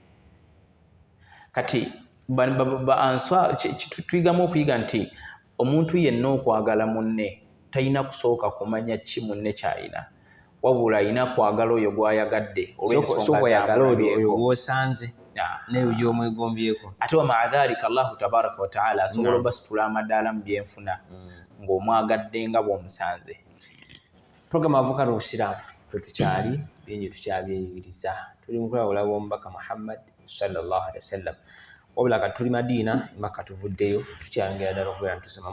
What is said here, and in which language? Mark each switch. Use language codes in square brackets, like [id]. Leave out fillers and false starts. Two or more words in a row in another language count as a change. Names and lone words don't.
[lg] Kati tuyigamu okuyiga nti omuntu yenna okwagala munne talina kusooka kumanya ki munne ky'alina, wabula alina kwagala oyo gw'ayagadde olw'ensonga oyo gw'osanze n'ebyo omwegombyeko. Ate [ar] ومع ذلك الله تبارك وتعالى [lg] asobola obasitula amadaala mu byenfuna ng'omwagadde nga bw'omusanze. Programu Avuka n'Obusiraamu tukyali bingi tukyabyeyigiriza. Tuli mu kulabula bw'omubaka Muhammad [ar] صلى الله عليه وسلم. [lg] Wabula kati tuli Madiina Makka tuvuddeyo tukyayongera ddala okubeera ntusoma.